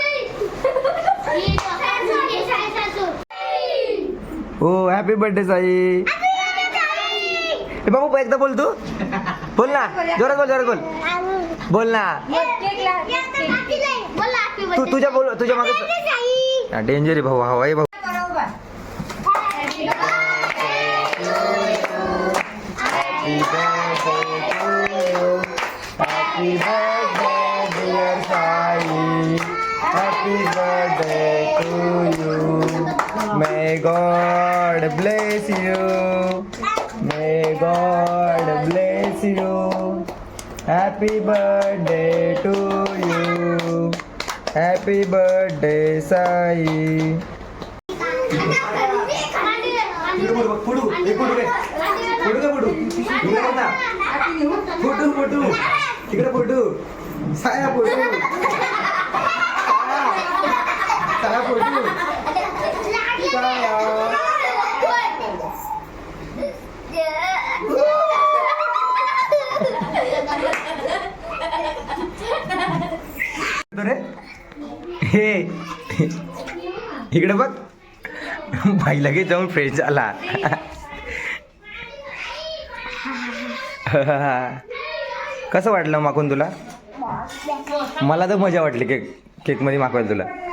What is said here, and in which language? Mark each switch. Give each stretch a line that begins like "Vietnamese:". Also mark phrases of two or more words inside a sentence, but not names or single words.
Marathi: हो
English: happy birthday
Marathi: साई. ए बाबू एकदा बोल तू. बोल ना जोरात बोल, जोरात बोल. बोल ना तू. तुझ्या बोल तुझ्या मागे डेंजर आहे भाऊ. हवाई भाऊ.
English: Happy birthday dear Sai. Happy birthday to you. May God bless you. May God bless you. Happy birthday to you. Happy birthday Sai.
Marathi: तिकडे फोटो साया फोटो. साया फोटो. रे हे इकडे बघ. भाई लगेच जाऊन फ्रेश झाला. कसं वाटलं मागून तुला? मला तर मजा वाटली केक मध्ये मागवायला तुला.